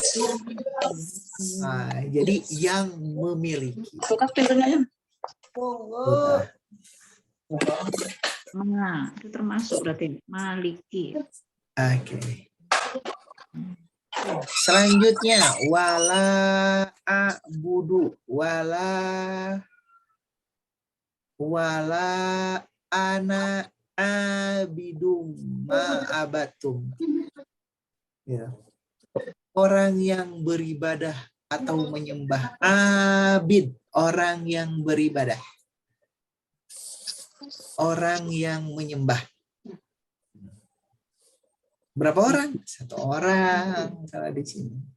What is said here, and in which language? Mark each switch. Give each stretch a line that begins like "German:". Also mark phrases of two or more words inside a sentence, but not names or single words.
Indonesian: Nah, jadi yang memiliki. Nah, itu termasuk berarti maliki. Oke. Selanjutnya,
Arabic: ولا أعبد ولا أنا عابد ما عبدتم.
Indonesian: Ya. Orang yang beribadah atau menyembah. Abid, orang yang beribadah. Orang yang menyembah. Berapa orang? 1 orang. Salah di sini.